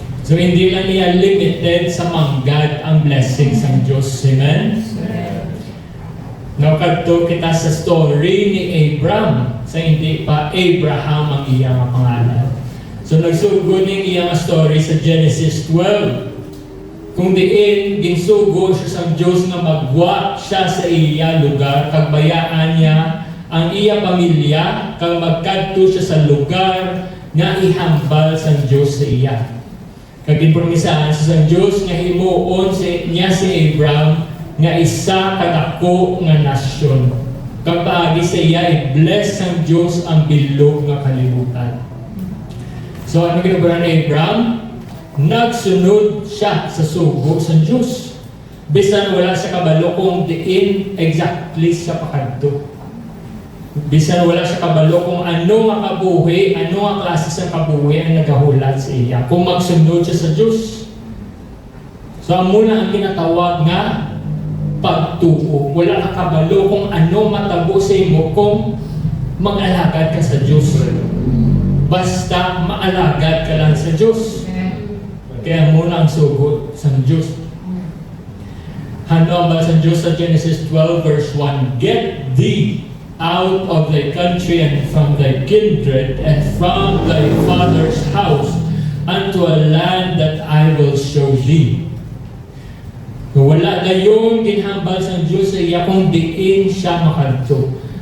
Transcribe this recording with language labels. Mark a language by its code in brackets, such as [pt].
[hil] So hindi lang niya limited sa manggad ang blessings ng Diyos. Amen? Nakadto kita sa story ni Abraham sa hindi pa Abraham ang iyang pangalan. So nagsugod ng iyang story sa Genesis 12. Kung diin, ginsugo siya sa Diyos na magwa siya sa iya lugar, kagbayaan niya ang iya pamilya, kag magkadto siya sa lugar nga ihambal sa Diyos sa iya. Kag ginpromisahan siya sa Diyos nga himuon niya si Abraham nga isa kadako nga nasyon. Kag paagi sa iya i-bless ng Diyos ang bilog nga kalibutan. So ano ginawa ni Abraham? Nagsunod siya sa sugo sa Diyos. Bisan wala siya kabalo kung diin exactly siya pakadto. Bisan wala siya kabalo kung ano nga kabuhi, ano nga klase sa kabuhi ang nagahulat sa iya. Kung magsunod siya sa Diyos. So muna ang kinatawag nga pagtuo. Wala ka kabalo kung ano matabo sa imo kung mag-alagad ka sa Diyos. Basta maalagad ka lang sa Diyos. Kaya muna ang sugod sa Diyos. Ano ang ba sa Diyos sa Genesis 12 verse 1? [en] Get thee out of thy country and from thy kindred and from thy father's house unto a land that I will show thee. [hil] Wala gayon ginhambal sa Diyos sa iya kung diin siya makadto.